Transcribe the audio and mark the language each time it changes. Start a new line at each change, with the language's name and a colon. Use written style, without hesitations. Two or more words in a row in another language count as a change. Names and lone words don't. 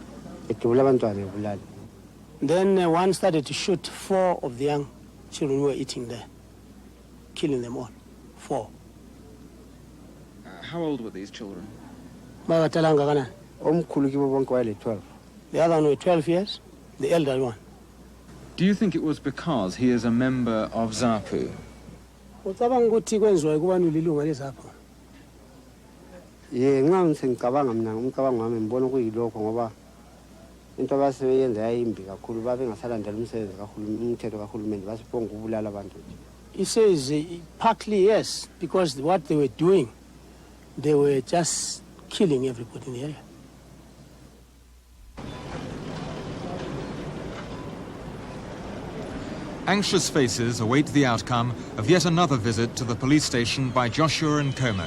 English: Then one started to shoot 4 of the young children who were eating there, killing them all. 4. How old were these children? The other one were 12 years, the elder one. Do you think it was because he is a member of ZAPU?
North Ndebele: ucabanga ukuthi kwenziwa kubani lilunga lezapho? Nxa ngicabanga mina umcabango wami ngibona kuyilokho ngoba into abasebenza yayimbi kakhulu babengasalandela umthetho kahulumeni basibonga ukubulala abantu.
English: He says partly yes, because what they were doing, they were just killing everybody in the area. Anxious faces await the outcome of yet another visit to the police station by Joshua Nkomo.